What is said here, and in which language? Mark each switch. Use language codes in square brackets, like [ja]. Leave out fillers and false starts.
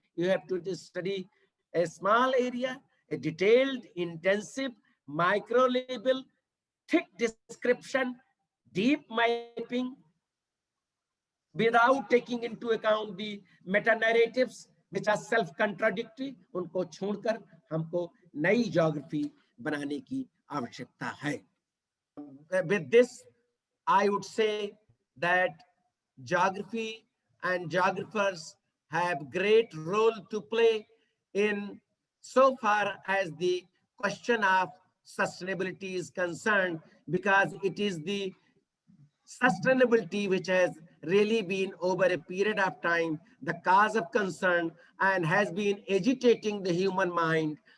[en] You have to study a small area, a detailed, intensive, micro level, thick description, deep mapping, without taking into account the meta narratives which are self contradictory. [hi] उनको छोड़कर हमको नई geography बनाने की आवश्यकता है। [en] With this, I would say that geography and geographers have great role to play in so far as the question of sustainability is concerned, because it is the sustainability which has really been over a period of time the cause of concern and has been agitating the human mind.